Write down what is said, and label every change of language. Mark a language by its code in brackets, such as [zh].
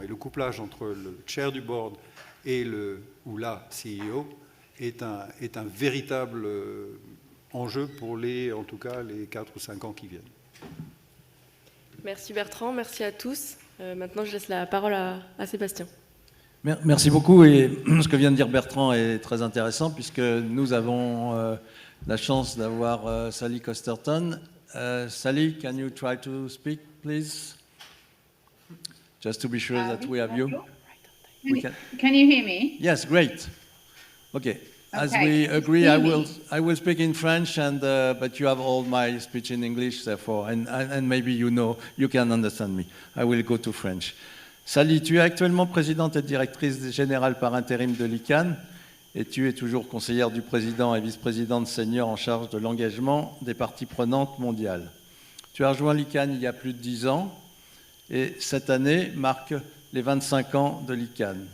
[fr] Et le couplage entre le chair du board et la CEO est un véritable enjeu pour en tout cas les 4 ou 5 ans qui viennent. Merci Bertrand, merci à tous. Maintenant, je laisse la parole à Sébastien. Merci beaucoup. Et ce que vient de dire Bertrand est très intéressant puisque nous avons la chance d'avoir Sally Costerton. [en] Sally, can you try to speak, please? Just to be sure that we have you. Can you hear me? Yes, great. Okay. As we agree, I will speak in French, but you have all my speech in English, therefore, and maybe you can understand me. I will go to French. [fr] Sally, tu es actuellement présidente et directrice générale par intérim de l'ICANN, et tu es toujours conseillère du président et vice-présidente senior en charge de l'engagement des parties prenantes mondiales. Tu as rejoint l'ICANN il y a plus de 10 ans, et cette année marque les 25 ans de l'ICANN.